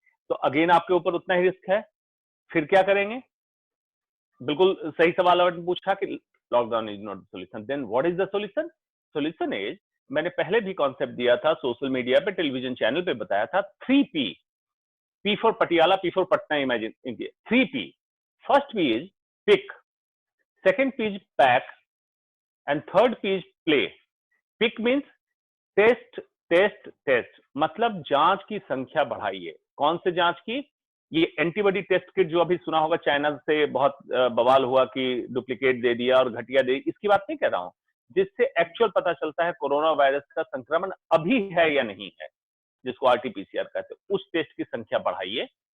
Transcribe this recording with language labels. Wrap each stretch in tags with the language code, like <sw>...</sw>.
<hi>तो अगेन आपके ऊपर उतना ही रिस्क है। फिर क्या करेंगे? बिल्कुल सही सवाल आपने पूछा कि</hi> <en>Lockdown is not the solution. Then what is the solution? Solution is,</en> <hi>मैंने पहले भी कॉन्सेप्ट दिया था, सोशल मीडिया पे, टेलीविजन चैनल पे बताया था, 3P।</hi> <en>P for Patiala, P for Patna, imagine India. 3P. First P is pick, second P is pack, and third P is play. Pick means</en> <hi>test test test, मतलब जांच की संख्या बढ़ाइए। कौन से जांच की? ये एंटीबॉडी टेस्ट किट जो अभी सुना होगा, चाइना से बहुत बवाल हुआ कि डुप्लीकेट दे दिया और घटिया दे, इसकी बात नहीं कर रहा हूं। जिससे एक्चुअल पता चलता है कोरोना वायरस का संक्रमण अभी है या नहीं है, जिसको RT-PCR कहते हैं, उस टेस्ट की संख्या बढ़ाइए।</hi>